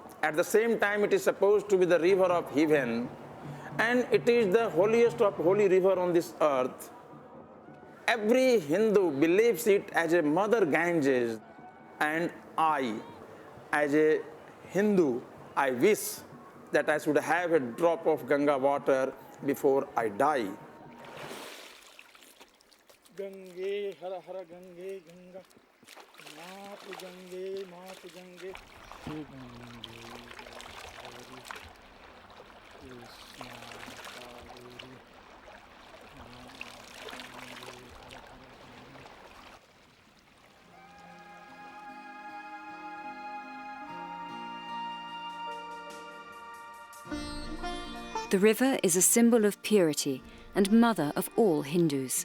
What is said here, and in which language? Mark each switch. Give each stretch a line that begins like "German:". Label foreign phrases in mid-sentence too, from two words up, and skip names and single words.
English: At the same time, it is supposed to be the river of heaven, and it is the holiest of holy river on this earth. Every Hindu believes it as a mother Ganges, and I, as a Hindu, I wish that I should have a drop of Ganga water before I die.
Sanskrit: Gange, Hara Hara Gange, Ganga, Matu Gange, Matu Gange, Gange,
English: Krishna, The river is a symbol of purity and mother of all Hindus.